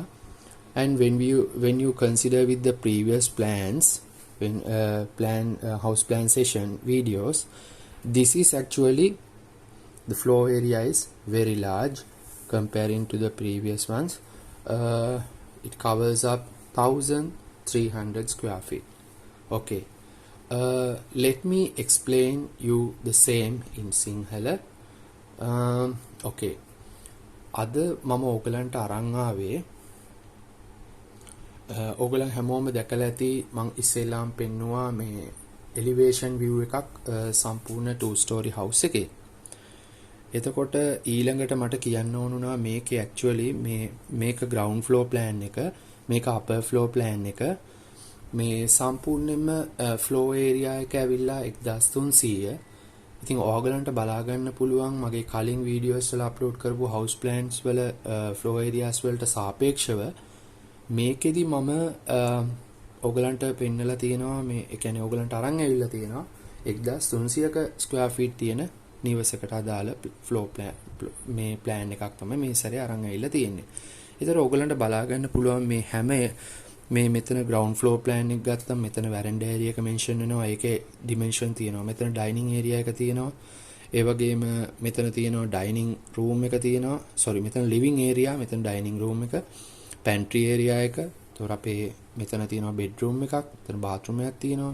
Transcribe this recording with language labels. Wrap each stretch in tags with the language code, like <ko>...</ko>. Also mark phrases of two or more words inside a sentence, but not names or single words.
<en>And when you consider with the previous plans, when house plan session videos, this is actually the floor area is very large comparing to the previous ones. It covers up 1300 square feet. Okay, let me explain you the same in sinhala.</en> <si>Okay, අද මම ඔයගලන්ට අරන් ආවේ ඔයගලන් හැමෝම දැකලා ඇති මං ඉස්සෙල්ලාම පෙන්නුවා මේ</si> <en>elevation view</en> <si>එකක් සම්පූර්ණ 2</si> <en>story house</en> <si>එකේ. එතකොට ඊළඟට මට කියන්න ඕනුනා මේකේ actually මේක</si> <en>ground floor plan</en> <si>එක, මේක</si> <en>upper floor plan</en> <si>එක, මේ සම්පූර්ණයෙන්ම</si> <en>floor area</en> <si>එක ඇවිල්ලා 1300. ඉතින් ඔයගලන්ට බලා ගන්න පුළුවන් මගේ කලින් වීඩියෝස් වල අප්ලෝඩ් කරපු</si> <en>house plans</en> <si>වල</si> <en>floor areas</en> <si>වලට සාපේක්ෂව මේකෙදි මම ඔයගලන්ට පෙන්නලා තියෙනවා මේ ඒ කියන්නේ ඔයගලන්ට අරන් ඇවිල්ලා තියෙනවා 1300ක</si> <en>square feet</en> <si>තියෙන නිවසකට අදාළ</si> <en>floor plan</en> <si>මේ plan එකක් තමයි මේ සැරේ අරන් ඇවිල්ලා තියෙන්නේ. ඒතර ඔයගලන්ට බලා ගන්න පුළුවන් මේ හැම මේ මෙතන</si> <en>ground floor plan</en> <si>එක ගත්තම මෙතන</si> <en>veranda area</en> <si>එක mention වෙනවා. ඒකේ dimension තියෙනවා. මෙතන</si> <en>dining area</en> <si>එක තියෙනවා. ඒ වගේම මෙතන තියෙනවා</si> <en>dining room</en> <si>එක තියෙනවා. sorry මෙතන</si> <en>living area,</en> <si>මෙතන</si> <en>dining room</en> <si>එක,</si> <en>pantry area</en> <si>එක. ඒතොර අපේ මෙතන තියෙනවා bedroom එකක්, මෙතන bathroom එකක් තියෙනවා.</si>